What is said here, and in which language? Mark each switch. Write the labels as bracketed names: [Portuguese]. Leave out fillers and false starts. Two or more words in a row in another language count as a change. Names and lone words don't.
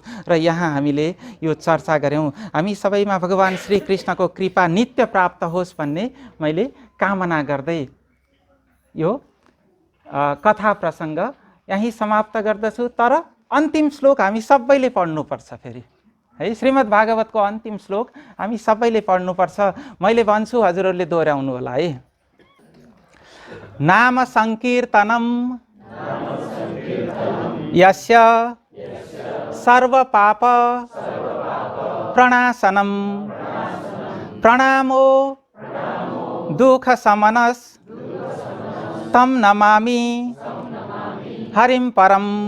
[Nepali] र यहाँ हामीले यो चर्चा गऱ्यौँ, हामी सबैमा भगवान् श्रीकृष्णको कृपा नित्य प्राप्त होस् भन्ने मैले कामना गर्दै यो कथा प्रसङ्ग यहीँ समाप्त गर्दछु। तर अन्तिम श्लोक हामी सबैले पढ्नुपर्छ फेरि है। श्रीमद् भागवतको अन्तिम श्लोक हामी सबैले पढ्नुपर्छ। मैले भन्छु हजुरहरूले दोहोऱ्याउनु होला है। [Sanskrit] नाम संकीर्तनम यस्य सर्व पाप प्रणाशनम प्रणामो दुःख समनस तम नमामि हरिं परम।